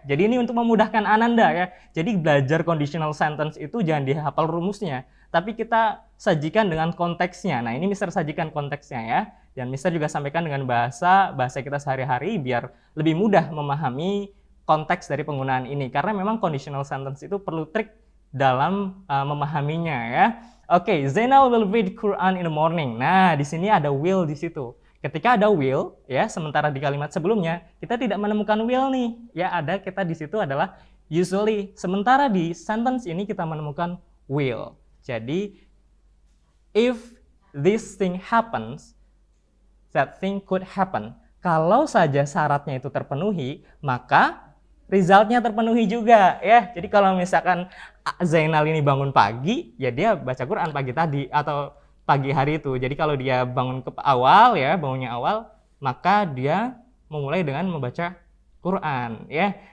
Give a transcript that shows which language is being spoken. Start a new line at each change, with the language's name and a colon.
Indonesian: Jadi ini untuk memudahkan Ananda ya. Jadi belajar conditional sentence itu jangan dihafal rumusnya, tapi kita sajikan dengan konteksnya. Nah, ini Mister sajikan konteksnya ya. Dan Mister juga sampaikan dengan bahasa kita sehari-hari biar lebih mudah memahami konteks dari penggunaan ini. Karena memang conditional sentence itu perlu trik dalam memahaminya ya.
English: Oke, Zainal will read Quran in the morning.
Indonesian: Nah, di sini ada will di situ. Ketika ada will, ya, sementara di kalimat sebelumnya kita tidak menemukan will nih. Ya, ada kita di situ adalah usually. Sementara di sentence ini kita menemukan will.
English: Jadi, if this thing happens, that thing could happen.
Indonesian: Kalau saja syaratnya itu terpenuhi, maka resultnya terpenuhi juga, ya. Jadi kalau misalkan Zainal ini bangun pagi, ya dia baca Quran pagi tadi atau pagi hari itu. Jadi kalau dia bangun bangunnya awal, maka dia memulai dengan membaca Quran, ya.